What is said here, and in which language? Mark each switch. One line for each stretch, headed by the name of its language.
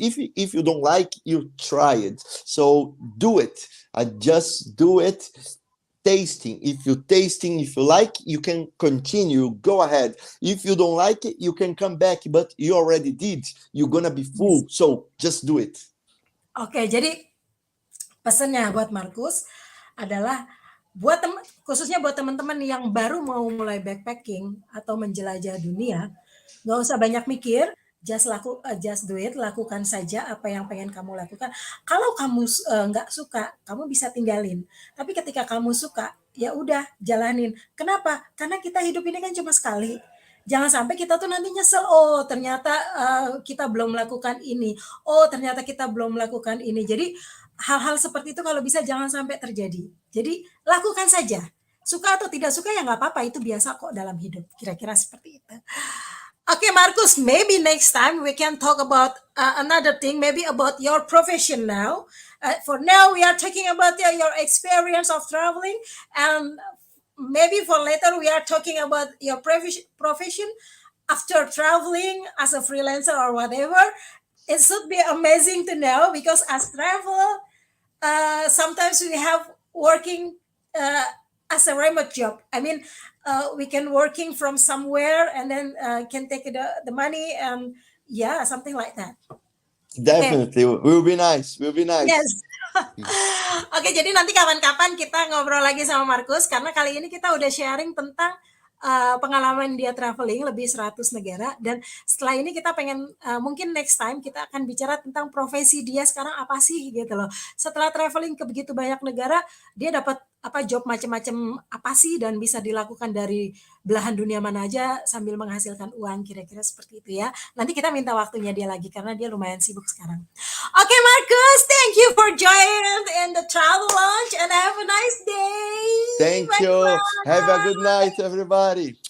English: If you don't like, you try it. So do it. I just do it. tasting. If you tasting, if you like, you can continue, go ahead. If you don't like it, you can come back, but you already did. You're gonna be full, so just do it.
Indonesian: Oke, jadi pesannya buat Markus adalah khususnya buat teman-teman yang baru mau mulai backpacking atau menjelajah dunia, nggak usah banyak mikir,
English: just do it,
Indonesian: lakukan saja apa yang pengen kamu lakukan. Kalau kamu nggak suka, kamu bisa tinggalin. Tapi ketika kamu suka, ya udah jalanin. Kenapa? Karena kita hidup ini kan cuma sekali. Jangan sampai kita tuh nanti nyesel, oh ternyata kita belum melakukan ini, oh ternyata kita belum melakukan ini. Jadi hal-hal seperti itu kalau bisa jangan sampai terjadi. Jadi lakukan saja. Suka atau tidak suka ya nggak apa-apa, itu biasa kok dalam hidup. Kira-kira seperti itu.
English: Okay, Marcus, maybe next time we can talk about another thing, maybe about your profession now. For now, we are talking about your experience of traveling, and maybe for later, we are talking about your profession after traveling as a freelancer or whatever. It should be amazing to know because as travel, sometimes we have working as a remote job. I mean, we can working from somewhere and then can take the money and yeah, something like that. Definitely, okay. Will be nice. Will be nice. Yes.
Indonesian: Oke, jadi nanti kapan-kapan kita ngobrol lagi sama Markus karena kali ini kita udah sharing tentang pengalaman dia traveling lebih 100 negara dan setelah ini kita pengen mungkin
English: next time
Indonesian: kita akan bicara tentang profesi dia sekarang apa sih gitu loh. Setelah traveling ke begitu banyak negara, dia dapat job macam-macam apa sih dan bisa dilakukan dari belahan dunia mana aja sambil menghasilkan uang, kira-kira seperti itu ya. Nanti kita minta waktunya dia lagi karena dia lumayan sibuk sekarang.
English: Oke, Marcus, thank you for joining in the travel lounge and have a nice day. Thank you. Have a good night, everybody.